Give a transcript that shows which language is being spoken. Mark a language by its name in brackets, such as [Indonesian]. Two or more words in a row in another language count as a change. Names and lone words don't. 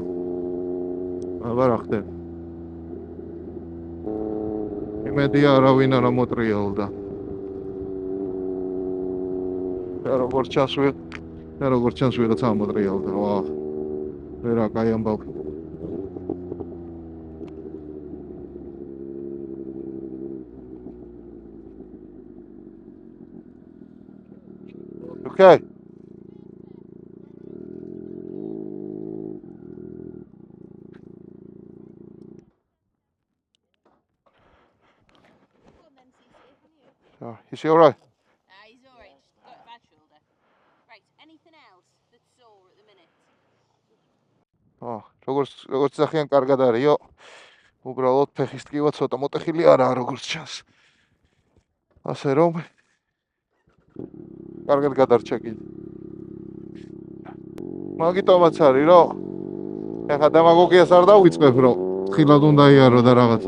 [Georgian] აბა რა ხდება? იმედია არავინ არ ამოტრიალდა. როგორც ჩანს ვიღაცა ამოტრიალდა. რა კაი ამბავი. [English] Okay. Is he all right? He's all right. Just got a bad shoulder. Right. Anything else that's sore at the minute? [Georgian] როგორც სახიან კარგად არისო. უბრალოდ ფეხის ტკივა ცოტა მოტეხილი არაა როგორც ჩანს. ასე რომ კარგად გადარჩა კიდე. მაგიტომაც არის რომ ეხა დემაგოგიას არ დავიწყებ რომ ხილად უნდა იარო და რაღაცა.